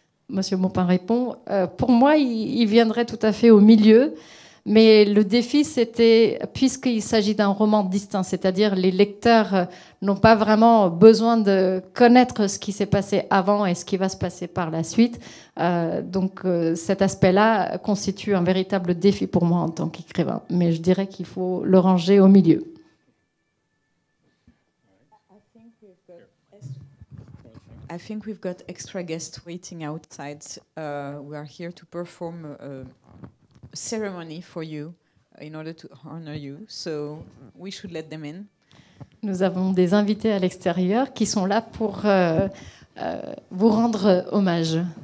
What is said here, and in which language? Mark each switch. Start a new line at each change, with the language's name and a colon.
French: Monsieur Maupin répond, pour moi, il viendrait tout à fait au milieu, mais le défi, c'était, puisqu'il s'agit d'un roman distinct, c'est-à-dire les lecteurs n'ont pas vraiment besoin de connaître ce qui s'est passé avant et ce qui va se passer par la suite. Donc cet aspect-là constitue un véritable défi pour moi en tant qu'écrivain. Mais je dirais qu'il faut le ranger au milieu.
English: I think we've got extra guests waiting outside. We are here to perform a ceremony for you in order to honor you. So we should let them in.
French: Nous avons des invités à l'extérieur qui sont là pour vous rendre hommage.